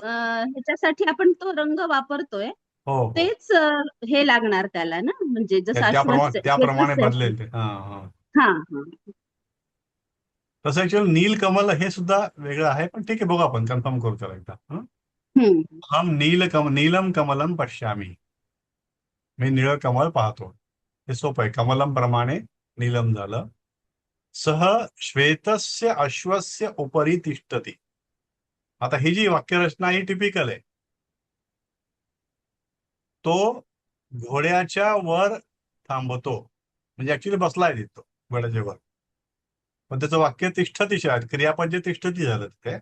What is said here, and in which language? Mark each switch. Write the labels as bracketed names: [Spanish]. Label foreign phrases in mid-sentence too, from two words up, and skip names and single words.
[Marathi] ह्याच्यासाठी आपण तो रंग वापरतोय हो हो तेच हे लागणार त्याला ना, म्हणजे जसं त्याप्रमाणे त्याप्रमाणे श्वेतस्य बदलेल ते. हा हा हा हा तसं ऍक्च्युअली नीलकमल हे सुद्धा वेगळं आहे, पण ठीक आहे, बघू आपण कन्फर्म करू त्याला एकदा. हम्म. [Sanskrit] हम नीलम कमलम पश्यामी. [Marathi] मी निळं कमल पाहतो. हे सोपं आहे. कमलम प्रमाणे नीलम झालं. [Sanskrit] सह श्वेतस्य अश्वस्य उपरी तिष्ठती. [Marathi] आता ही जी वाक्यरचना ही टिपिकल आहे. तो घोड्याच्या वर थांबतो, म्हणजे ऍक्च्युली बसलाय तिथं घोड्याच्या वर, पण त्याचं वाक्य तिष्ठती आहे, क्रियापद जे तिष्ठती झालं तिथे.